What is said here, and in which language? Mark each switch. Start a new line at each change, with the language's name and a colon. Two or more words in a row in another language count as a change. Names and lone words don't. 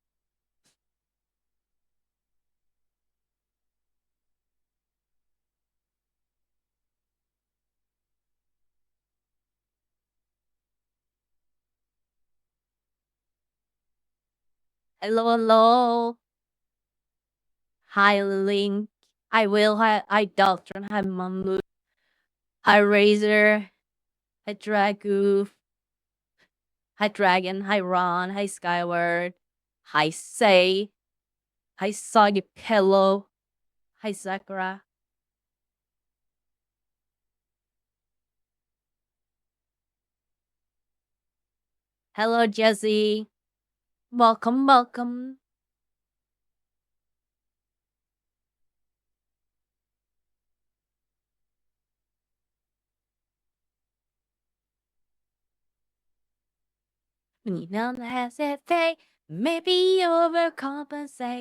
English: Hello, hello. Hi, Link. Hi, Will. Hi, Doctor. Hi, Mamu. Hi, Razor. Hi, Dragu. Hi, Dragon. Hi, Ron. Hi, Skyward. Hi, Say. Hi, Soggy Pillow. Hi, Sakura. Hello, Jesse. Welcome, welcome. You don't hesitate, maybe overcompensate.